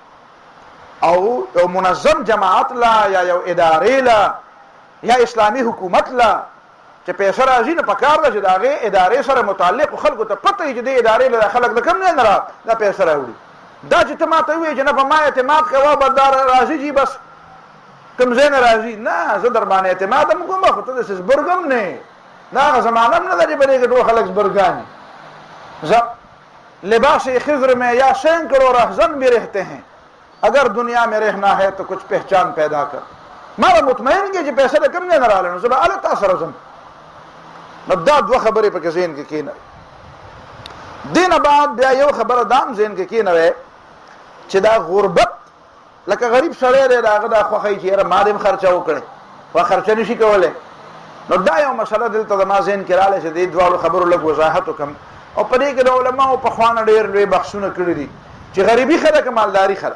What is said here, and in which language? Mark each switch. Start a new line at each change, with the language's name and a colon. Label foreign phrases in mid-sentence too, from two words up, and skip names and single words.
Pashto: او یو منظم جماعت لا یا یو ادارې لا یا اسلامي حکومت لا چې پیسه راځي نو پکار ده چې د هغې ادارې سره متعلق خلکو ته پته وي چې دې ادارې له خلک د کوم ځای نه دا پیسه راوړي دا چې ته ما ته ووایې چې نه په ما اعتماد کوه به دا راځي جي بس کوم ځای نه راځي نه زه در باندې اعتماد هم کوم خو ته داسې زبرګ هم نه دا هغه زمانه هم نه ده چې په دې کې ټول خلک زبرګان
Urdu: لباس خضر میں یا سینکڑوں رہزن بھی رہتے ہیں اگر دنیا میں رہنا ہے تو کچھ پہچان پیدا کر
Pashto: مالا مطمئن کې چې پیسې د کوم ځای نه راغلی نو زه به هلته سره ځم نو دا دوه خبرې پکې ذهن کې کېنوي دې نه بعد بیا یو خبره دا هم ذهن کې کېنوي چې دا غربت لکه غریب سړی دی د هغه دا خوښه وي چې یاره ما دې هم خرچه وکړې خو خرچه نه شي کولی نو دا یو مسله دلته زما ذهن کې راغلی چې دې دواړو خبرو لږ وضاحت وکړم او په دې کې د علماو پخوا نه ډېر لوی بحثونه کړي دي چې غریبي خره که مالداري خره.